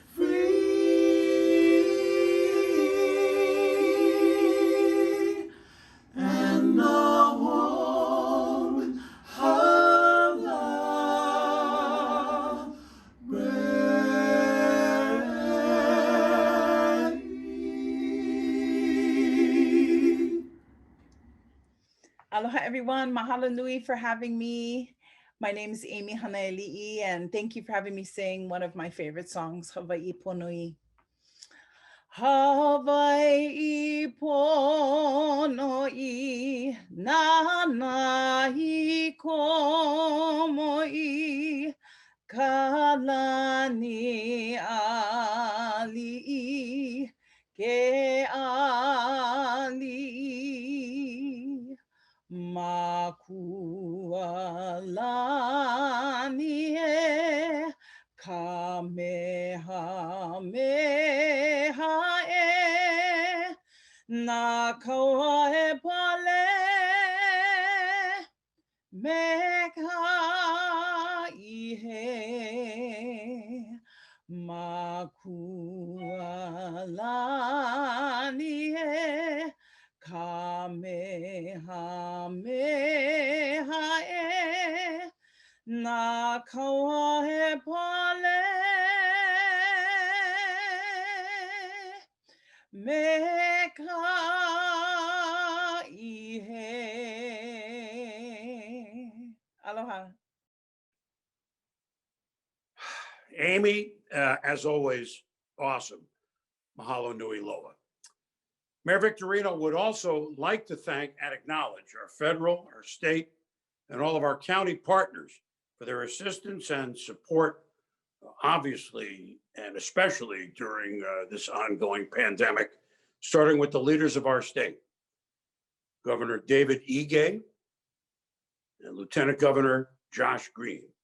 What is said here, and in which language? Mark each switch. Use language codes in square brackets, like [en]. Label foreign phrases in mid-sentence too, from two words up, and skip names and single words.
[en] free and the home of the brave. Aloha everyone, [haw] mahalo nui [en] for having me. My name is Amy Hanaeli'i, and thank you for having me sing one of my favorite songs, Hawaii Ponui. [haw] Hawaii Ponui, nanahi komoi, kalani ali'i, ke ali'i. Makualani e kamehameha e na kaua e pale me ka ihe makualani e kamehameha e na kaua e pale me ka ihe. Aloha. [en] Amy, as always, awesome. [haw] Mahalo nui loa. [en] Mayor Victorino would also like to thank and acknowledge our federal, our state, and all of our county partners for their assistance and support, obviously, and especially during this ongoing pandemic, starting with the leaders of our state, Governor David Ige and Lieutenant Governor Josh Green.